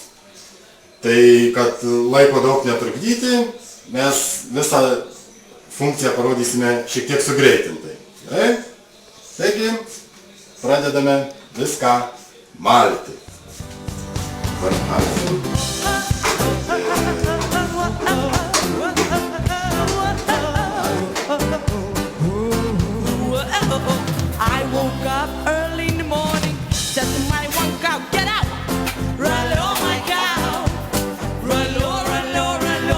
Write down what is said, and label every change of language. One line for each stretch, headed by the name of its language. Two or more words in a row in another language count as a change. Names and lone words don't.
Lithuanian: Tai, kad laiko daug netrukdyti, mes visą funkciją parodysime šiek tiek sugreitintai. Gerai? Taigi, pradedame viską malti. Malsim.
English: I woke up early in the morning, said to my one cow, get out, run low my cow, run low, run low, run low.